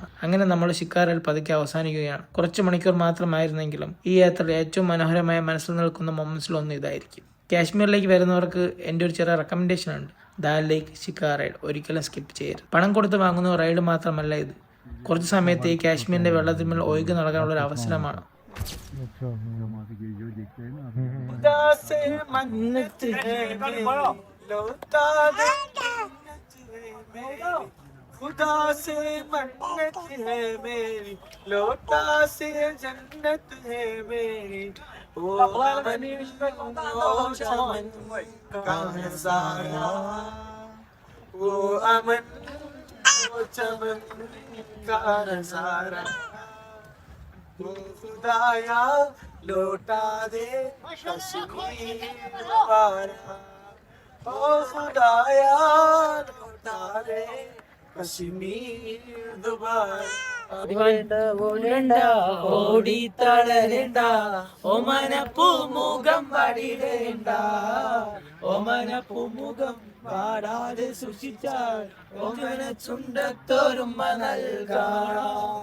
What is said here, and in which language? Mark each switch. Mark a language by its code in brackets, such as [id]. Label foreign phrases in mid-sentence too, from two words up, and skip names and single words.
[ml] അങ്ങനെ നമ്മൾ ഷിക്കാറിൽ പതുക്കെ അവസാനിക്കുകയാണ്. കുറച്ച് മണിക്കൂർ മാത്രമായിരുന്നെങ്കിലും ഈ യാത്രയിൽ ഏറ്റവും മനോഹരമായ മനസ്സിൽ നിൽക്കുന്ന മൊമെന്റ്സിലൊന്നും ഇതായിരിക്കും. കാശ്മീരിലേക്ക് വരുന്നവർക്ക് എൻ്റെ ഒരു ചെറിയ റെക്കമെൻഡേഷൻ ഉണ്ട്. ദാൽ ലേക്ക് ഷിക്കാർ റൈഡ് ഒരിക്കലും സ്കിപ്പ് ചെയ്യരുത്. പണം കൊടുത്ത് വാങ്ങുന്ന റൈഡ് മാത്രമല്ല ഇത്. കുറച്ച് സമയത്ത് ഈ കാശ്മീരിന്റെ വെള്ളത്തിന്മേൽ ഒഴുകി നടക്കാനുള്ള ഒരു അവസരമാണ്. [hi] खुदा से मन्नत है मेरी, लौटा से जन्नत है मेरी, वो अमन वो चमन का नज़ारा, वो अमन वो चमन का नज़ारा, वो खुदाया लौटा दे कश्मीर दोबारा, ओ खुदाया लौटा दे [ml] ഓടി തളരണ്ട, ഓമനപ്പൂമുഖം വടിരണ്ട, ഓമനപ്പൂമുഖം പാടാതെ സൂക്ഷിച്ചാൽ ഓമന ചുണ്ടത്തോരുമ നൽകാം.